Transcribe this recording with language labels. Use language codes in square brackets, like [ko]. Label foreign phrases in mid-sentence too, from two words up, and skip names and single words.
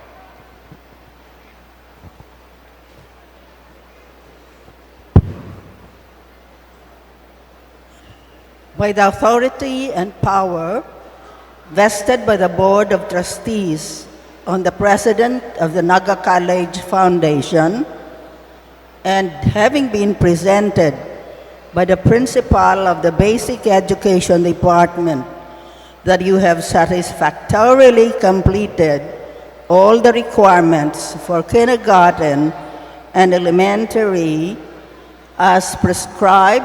[en] By the authority and power vested by the Board of Trustees on the President of the 𝐍a𝐠a C𝐨l𝐥e𝐠e Foundation, and having been presented by the Principal of the Basic Education Department that you have satisfactorily completed all the requirements for kindergarten and elementary as prescribed